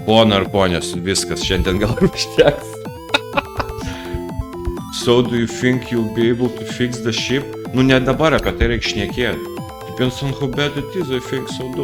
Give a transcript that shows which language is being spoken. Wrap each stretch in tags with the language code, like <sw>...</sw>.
<lt>Pona ir ponės, viskas, šiandien gal ir užteks.</lt> <en>So do you think you'll be able to fix the ship?</en> <lt>Nu ne dabar apie tai reik šnekėti.</lt> <en>Depends on how bad it is, I think so.</en>